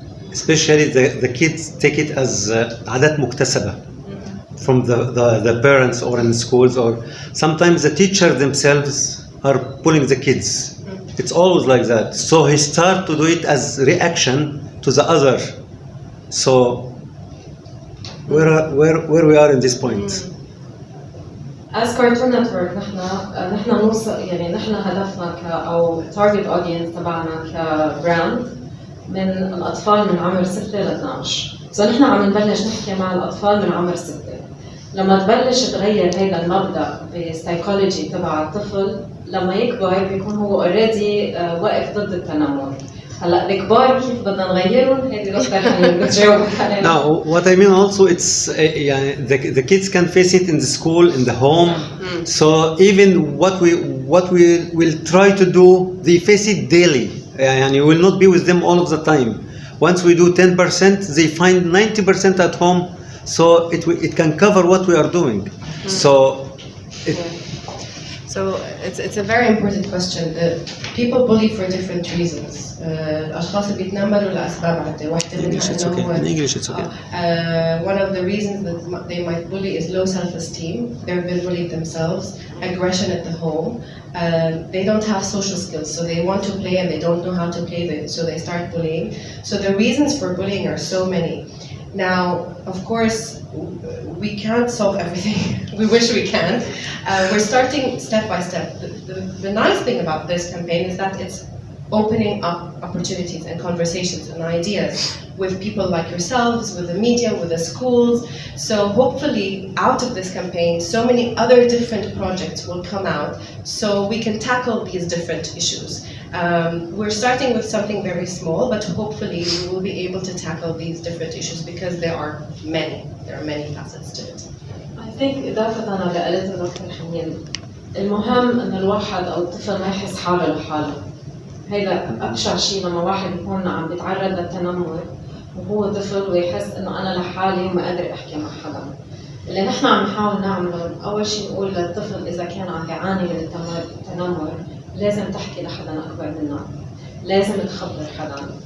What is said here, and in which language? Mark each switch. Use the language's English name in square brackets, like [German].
[English] Especially the kids take it as [Arabic] عادات مكتسبة [English] from the parents or in schools, or sometimes the teacher themselves are pulling the kids. It's always like that. So he start to do it as reaction to the other. So where we are in this point. As Cartoon Network [Arabic] نحن نوصل، يعني نحن هدفنا أو [English] target audience [Arabic] تبعنا كبراند من الأطفال من عمر 6 ل 12. نحن عم نبلش نحكي مع الأطفال من عمر 6. لما تبلش تغير هذا المبدأ بالسايكولوجي تبع الطفل، لما يكبر بيكون هو already واقف ضد التنمر. هلا الكبار كيف بدنا نغيرهم؟ هيدي نقطة اللي بتجاوب عليها. [English] Now, what I mean also, it's the kids can face it in the school, in the home. So even what we will try to do, they face it daily. And we will not be with them all of the time. Once we do 10%, they find 90% at home. So it can cover what we are doing. So it's a very important question. People bully for different reasons. [Arabic] الأشخاص بيتنمروا لأسباب عدة. واحدة منها إنه [English] in English it's okay. One of the reasons that they might bully is low self-esteem. They've been bullied themselves. Aggression at the home. They don't have social skills, so they want to play and they don't know how to play, so they start bullying. So the reasons for bullying are so many. Now, of course, we can't solve everything. We wish we can. We're starting step by step. The nice thing about this campaign is that it's opening up opportunities and conversations and ideas with people like yourselves, with the media, with the schools. So hopefully out of this campaign, so many other different projects will come out so we can tackle these different issues. We're starting with something very small, but hopefully we will be able to tackle these different issues because there are many facets to it. I think [Arabic] إضافة على قالته دكتور حنين، المهم إن الواحد أو الطفل ما يحس حاله لحاله. هيدا أبشع شيء لما واحد يكون عم بيتعرض للتنمر وهو طفل ويحس إنه أنا لحالي وما قادر أحكي مع حدا. اللي نحن عم نحاول نعمله أول شيء نقول للطفل إذا كان عم بيعاني من التنمر لازم تحكي لحدا أكبر منك، لازم تخبر حدا.